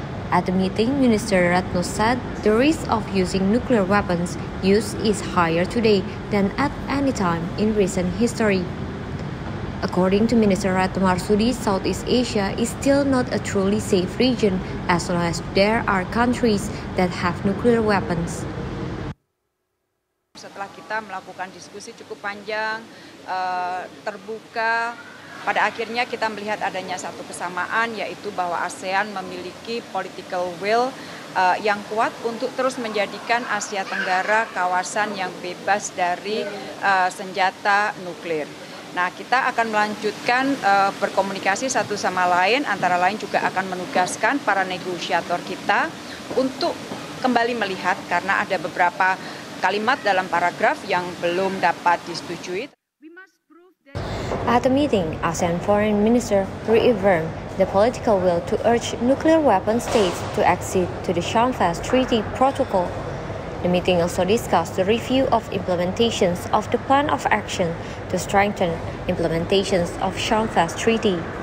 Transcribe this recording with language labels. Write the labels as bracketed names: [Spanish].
[English] At the meeting, Minister Retno said the risk of using nuclear weapons use is higher today than at any time in recent history. According to Minister Retno Marsudi, Southeast Asia is still not a truly safe region as long as there are countries that have nuclear weapons. [Indonesian] Setelah kita melakukan diskusi cukup panjang, terbuka, pada akhirnya kita melihat adanya satu kesamaan, yaitu bahwa ASEAN memiliki political will yang kuat untuk terus menjadikan Asia Tenggara kawasan yang bebas dari senjata nuklir. Nah, kita akan melanjutkan berkomunikasi satu sama lain, antara lain juga akan menugaskan para negosiator kita untuk kembali melihat karena ada beberapa kalimat dalam paragraf yang belum dapat disetujui. [English] At the meeting, ASEAN Foreign Minister reaffirmed the political will to urge nuclear weapon states to accede to the Shamfast Treaty Protocol. The meeting also discussed the review of implementations of the Plan of Action to strengthen implementations of Shamfast Treaty.